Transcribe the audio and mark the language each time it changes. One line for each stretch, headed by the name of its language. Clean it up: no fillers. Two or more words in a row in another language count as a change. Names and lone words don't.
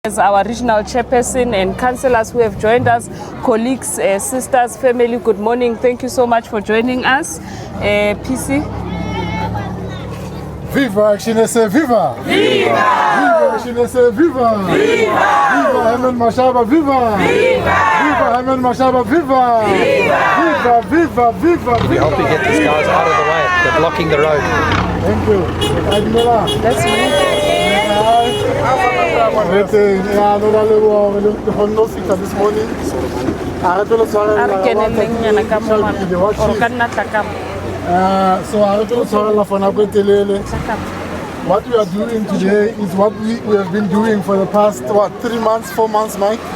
English: As our regional chairperson and councillors who have joined us, colleagues, sisters, family, good morning. Thank you so much for joining us. PC. Viva, Chinese, viva! Viva! Viva, Chinese, viva! Viva! Viva, Herman Mashaba, viva! Viva! Viva, Herman Mashaba, viva! Viva! Viva, viva, viva! We hope we get these guys out of the way. They're blocking the road. Thank you. That's me. This morning. What we are doing today is what we have been doing for the past 3 months, 4 months, Mike.